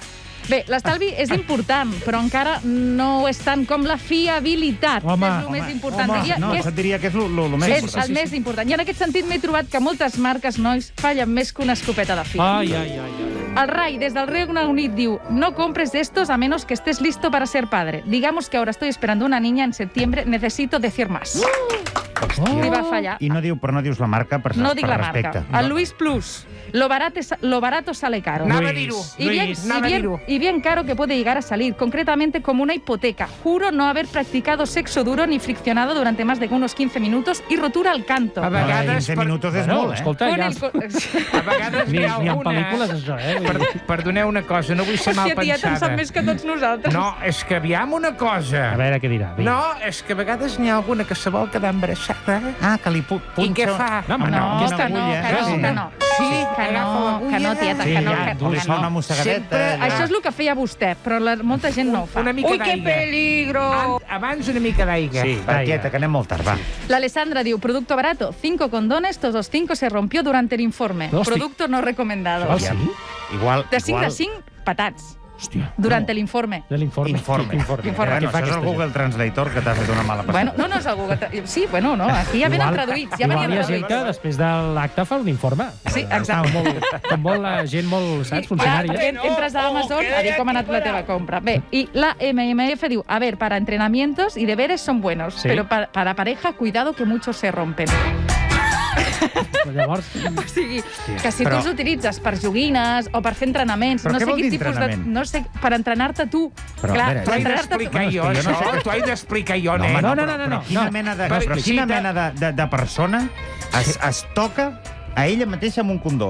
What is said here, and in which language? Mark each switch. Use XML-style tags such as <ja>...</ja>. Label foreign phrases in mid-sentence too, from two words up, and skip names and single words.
<ca>Bé, l'estalvi és important, però encara no ho és tant com la fiabilitat. És el més important. No, et diria que és el més important. És el més important. I en aquest sentit m'he trobat que moltes marques, nois, fallen més que una escopeta de fil. El Ray, des del Regne Unit, diu:</ca> <es>no compres estos a menos que estés listo para ser padre. Digamos que ahora estoy esperando una niña en septiembre, necesito decir más.</es> <ca>Li va fallar. Però no dius la marca per respecte. No dic la marca. El Luis Plus.</ca> <es>Lo barato sale caro.</es> <ca>Anava a dir-ho.</ca> <es>Y bien caro que puede llegar a salir, concretamente como una hipoteca. Juro no haber practicado sexo duro ni friccionado durante más de unos 15 minutos y rotura al canto.</es> <ca>A vegades... 15 minuts és molt, escolta, ja... A vegades ni en pel·lícules, això, Perdoneu una cosa, no vull ser mal pensada. Hòstia, en sap més que tots nosaltres. No, és que aviam una cosa. A veure què dirà. No, és que a vegades n'hi ha alguna que se vol quedar embarassada. Que li punxa... I què fa? No. Sí, que no, tieta, que no. Li fa una mossegadeta. Això és el que feia vostè, però molta gent no ho fa. Ui,</ca> <es>que peligro!</es> <ca>Abans una mica d'aigua. Sí, quieta, que anem molt tard, va. L'Alessandra diu,</ca> <es>producto barato, 5 condones, todos los 5 se rompió durante el informe. Producto no recomendado.</es> <ca>Sí? De 5 a 5, patats. Hòstia.</ca> <es>Durante el informe. Informe.</es> <ca>Això és el Google Translator que t'ha fet una mala passada. Bueno, no és el Google... Sí, bueno, no, aquí ja venen traduïts. Ja venien traduïts. Hi ha gent que després de l'acte fa un informe. Sí, exacte. Com vol la gent molt, saps, funcionària. Entres a Amazon a dir com ha anat la teva compra. Bé, i la MMF diu,</ca> <es>a ver, para entrenamientos y deberes son buenos, pero para pareja, cuidado que muchos se rompen.</es> <ca>Llavors... O sigui, que si tu els utilitzes per joguines o per fer entrenaments, no sé quin tipus de... No sé, per entrenar-te tu. Clar, t'ho he d'explicar jo, això. T'ho he d'explicar jo, nen. No. Quina mena de persona es toca a ella mateixa amb un condó?</ca>